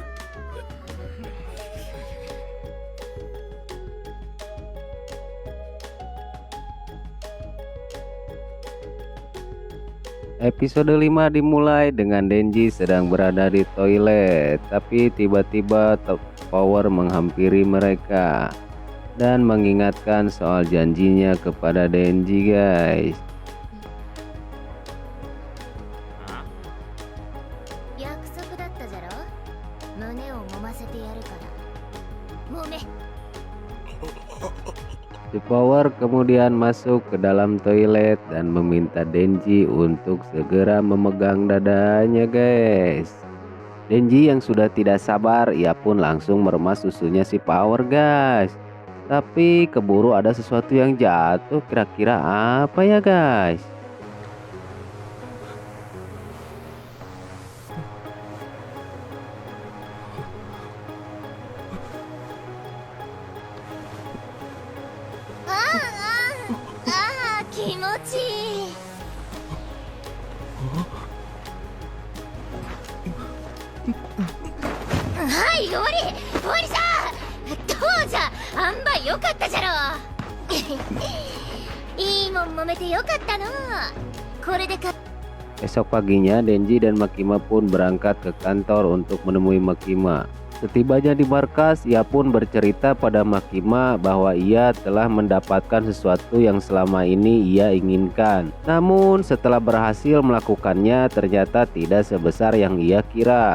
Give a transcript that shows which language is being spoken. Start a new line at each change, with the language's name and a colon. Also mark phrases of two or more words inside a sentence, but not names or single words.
Indonesian: Episode 5 dimulai dengan Denji sedang berada di toilet, tapi tiba-tiba Power menghampiri mereka dan mengingatkan soal janjinya kepada Denji guys.
Japanese: 約束だったじゃろ。胸を揉ませてやるから揉め。
Indonesian: Si Power kemudian masuk ke dalam toilet dan meminta Denji untuk segera memegang dadanya guys. Denji yang sudah tidak sabar, ia pun langsung meremas susunya si Power guys. Tapi keburu ada sesuatu yang jatuh, kira-kira apa ya guys? Kimochi.
Japanese: Hai, oriさん。どうじゃ、あんばよかったじゃろ。いいもん揉めてよかったの。これでか。
Indonesian: Esok paginya, Denji dan Makima pun berangkat ke kantor untuk menemui Makima. Setibanya di markas, ia pun bercerita pada Makima bahwa ia telah mendapatkan sesuatu yang selama ini ia inginkan. Namun setelah berhasil melakukannya, ternyata tidak sebesar yang ia kira.